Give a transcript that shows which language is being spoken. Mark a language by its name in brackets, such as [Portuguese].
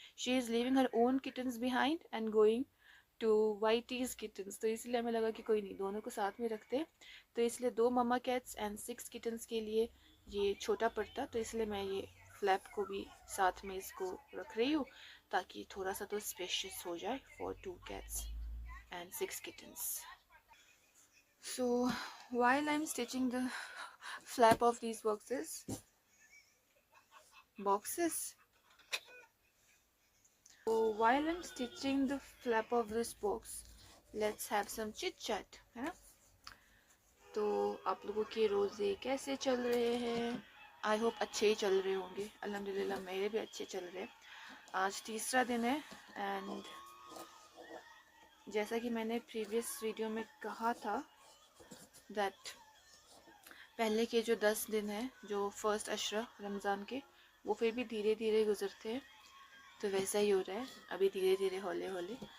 [English] she is living her own kittens behind and going to whities kittens, [Hindi] तो इसलिए हमें लगा कि कोई नहीं, दोनों को साथ में रखते। तो इसलिए 2 मामा कैट्स एंड 6 किटन्स के लिए ये छोटा पड़ता, तो इसलिए मैं ये फ्लैप को भी साथ में इसको रख रही हूँ, ताकि थोड़ा सा तो स्पेशियस हो जाए [English] For 2 cats and 6 kittens. So while I'm stitching the flap of these boxes, so while I'm stitching the flap of this box, let's have some chit chat, [Hindi] है ना। तो आप लोगों के रोज़े कैसे चल रहे हैं? [English] I hope [Hindi] अच्छे ही चल रहे होंगे। अल्हम्दुलिल्लाह मेरे भी अच्छे चल रहे हैं। आज तीसरा दिन है एंड जैसा कि मैंने प्रीवियस वीडियो में कहा था दैट पहले के जो 10 दिन हैं, जो फर्स्ट अशरा रमज़ान के, वो फिर भी धीरे धीरे गुजरते हैं, तो वैसा ही हो रहा है अभी, धीरे धीरे हौले हौले।